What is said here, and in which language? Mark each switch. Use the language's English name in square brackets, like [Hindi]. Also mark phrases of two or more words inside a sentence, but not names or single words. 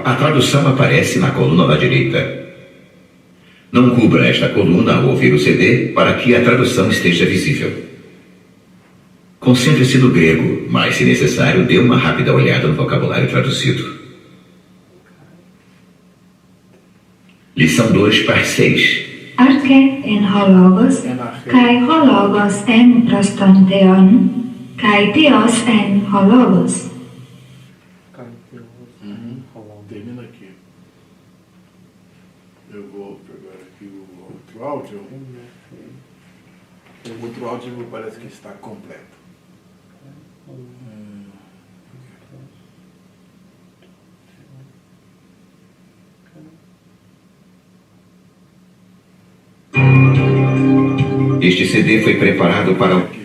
[Portuguese] A tradução aparece na coluna da direita. Não cubra esta coluna ao ouvir o CD para que a tradução esteja visível. Concentre-se no grego, mas, se necessário, dê uma rápida olhada no vocabulário traduzido. Lição 2, parte 6. [Greek] ἀρχὴ ἦν ὁ λόγος, καὶ ὁ λόγος ἦν πρὸς τὸν θεόν, καὶ θεὸς ἦν ὁ λόγος. [Portuguese] Termina aqui. Eu vou pegar aqui o outro áudio. O outro áudio parece que está completo. Este CD foi preparado para o